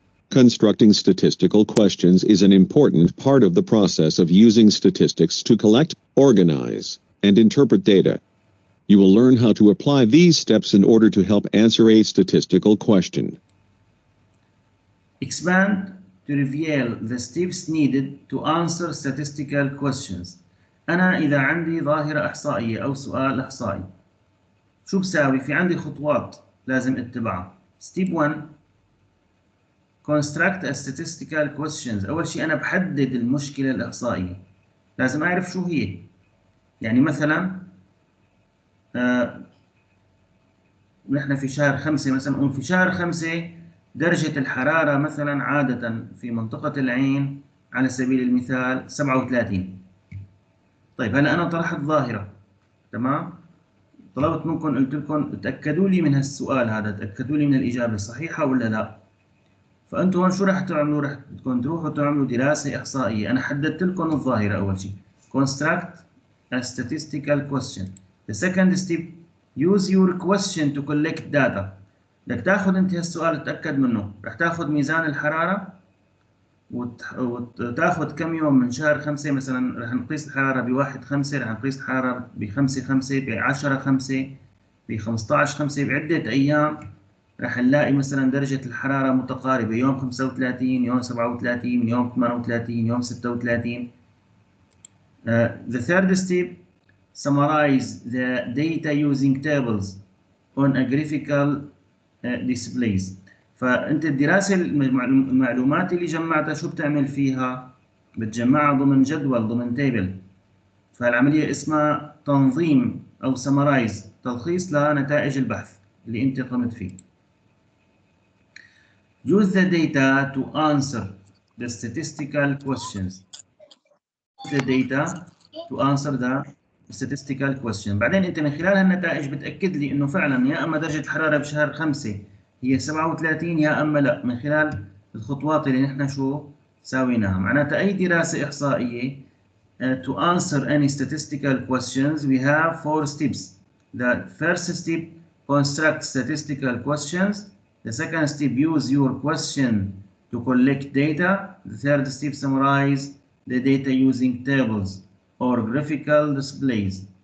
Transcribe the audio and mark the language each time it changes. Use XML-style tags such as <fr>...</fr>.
<en>Constructing statistical questions is an important part of the process of using statistics to collect, organize, and interpret data. You will learn how to apply these steps in order to help answer a statistical question. Expand to reveal the steps needed to answer statistical questions.</en> <ar>أنا إذا عندي ظاهرة إحصائية أو سؤال إحصائي شو بساوي؟ في عندي خطوات لازم اتبعها.</ar> <en>Step 1 construct a statistical questions.</en> <ar>أول شيء أنا بحدد المشكلة الإحصائية، لازم أعرف شو هي. يعني مثلا نحن في شهر 5 مثلا نقول في شهر 5 درجة الحرارة مثلا عادة في منطقة العين على سبيل المثال 37. طيب هلا أنا طرحت ظاهرة، تمام؟ طلبت منكم قلت لكم تأكدوا لي من هالسؤال هذا، تأكدوا لي من الإجابة صحيحة ولا لا. فأنتم هون شو رح تعملوا؟ رح بدكم تروحوا تعملوا دراسة إحصائية. أنا حددت لكم الظاهرة أول شيء.</ar> <en>Construct a statistical question. The second step use your question to collect data.</en> <ar>بدك تاخذ أنت هالسؤال تتأكد منه، رح تاخذ ميزان الحرارة وتاخذ كم يوم من شهر 5 مثلا، رح نقيس الحرارة ب1/5، رح نقيس الحرارة ب5/5، ب10/5، ب15/5، بعدة أيام رح نلاقي مثلا درجة الحرارة متقاربة، يوم 35، يوم 37، يوم 38، يوم 36.</ar> <en>The third step summarize the data using tables on a graphical displays.</en> <ar>فأنت الدراسة المعلومات اللي جمعتها شو بتعمل فيها؟ بتجمعها ضمن جدول، ضمن تيبل. فالعملية اسمها تنظيم أو summarize، تلخيص لنتائج البحث اللي أنت قمت فيه.</ar> <en>Use the data to answer the statistical questions. The data to answer the statistical question.</en> <ar>بعدين انت من خلال هالنتائج بتاكد لي انه فعلا يا اما درجه الحراره بشهر 5 هي 37 يا اما لا، من خلال الخطوات اللي نحن شو ساويناها. معناتها اي دراسه احصائيه</ar> <en>to answer any statistical questions we have 4 steps. The first step construct statistical questions. The second step use your question to collect data. The third step summarize the data using tables or graphical displays.</en>